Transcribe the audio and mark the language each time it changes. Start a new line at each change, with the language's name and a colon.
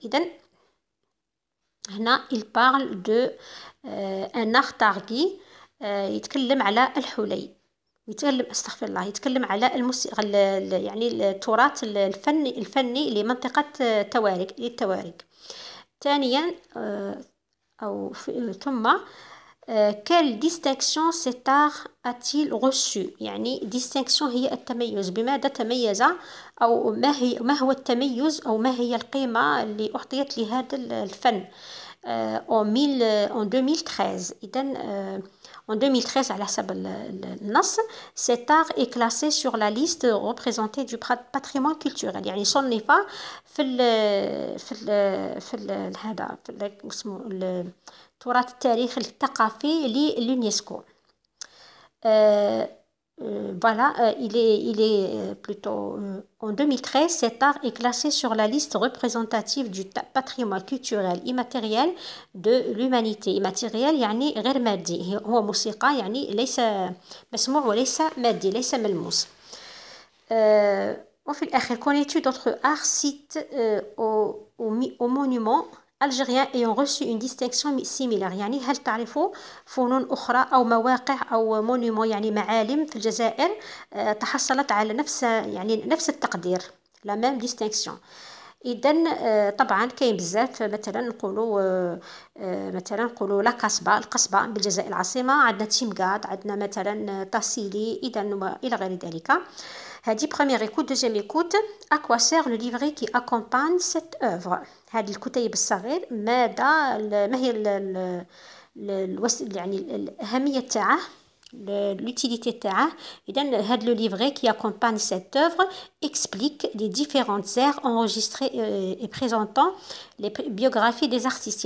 Arabic: إذا هنا
French: il parle de un art targhi
Arabic: يتكلم على الحلي. يتكلم استغفر الله يتكلم على الموسيقى يعني التراث الفني لمنطقة التوارغ. ثانيا أو ثم
French: quelle distinction cet art a-t-il reçu
Arabic: يعني distinction هي التميز. بماذا تميز أو ما هو التميز أو ما هي القيمة اللي أعطيت لهذا الفن en 2013. إذن en 2013 على حسب النص
French: cet art est classé sur la liste représentée du patrimoine culturel
Arabic: يعني صنف في هذا اسمه التراث التاريخي الثقافي لليونسكو.
French: Voilà, il est plutôt en 2013, cet art est classé sur la liste représentative du patrimoine culturel immatériel de l'humanité.
Arabic: Immatériel يعني غير مادي هو موسيقى يعني ليس مسموع وليس مادي ليس ملموس. وفي الآخر
French: connais-tu d'autres arts sites aux monuments algériens ayant reçu une distinction similaire.
Arabic: يعني هل تعرفوا فنون أخرى أو مواقع أو مونيمون يعني معالم في الجزائر تحصلت على نفس التقدير
French: la même distinction.
Arabic: إذن طبعا كاين بزاف مثلا نقولوا لا القصبة بالجزائر العاصمة، عندنا تيمقاد، عندنا مثلا تاسيلي، إذا إلى غير ذلك.
French: هذه première écoute. Deuxième écoute. À quoi sert le livret qui accompagne cette œuvre؟
Arabic: هذه الكتيب الصغير ما هي يعني الأهمية تاعه،
French: l'utilité تاعه.
Arabic: إذن هذا
French: le livret qui accompagne cette œuvre explique les différentes aires enregistrées et présentant les biographies des artistes.